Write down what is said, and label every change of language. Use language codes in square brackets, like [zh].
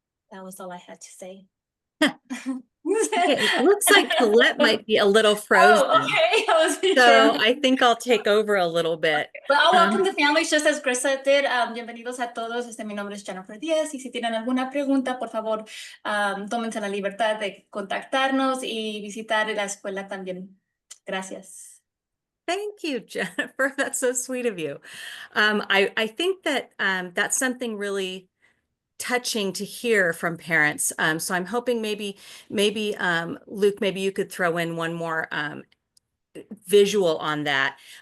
[en] That was all I had to say. Okay, it looks like Colette might be a little frozen. Oh, okay. I wasn't So sure. I think I'll take over a little bit. But I'll welcome the families just as Grissa did. [es] Bienvenidos a todos. Mi nombre es Jennifer Díaz y si tienen alguna pregunta, por favor, tómense la libertad de contactarnos y visitar la escuela también. Gracias. [en] Thank you, Jennifer. That's so sweet of you. I think that that's something really touching to hear from parents. So I'm hoping maybe Luke, maybe you could throw in one more visual on that.